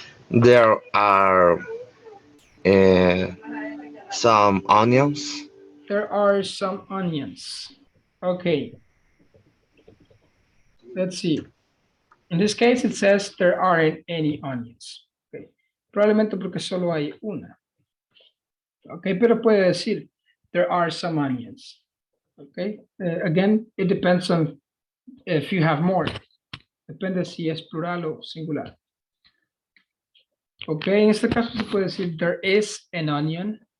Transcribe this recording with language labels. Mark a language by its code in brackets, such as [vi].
[en] There are some onions. There are some onions. Okay. Let's see. In this case, it says there aren't any onions. [es] Okay. Probablemente porque solo hay una. Okay, pero puede decir [en] there are some onions. Okay. Again, it depends on if you have more. [es] Depende si es plural o singular. Ok, en este caso se puede decir [en] there is an onion.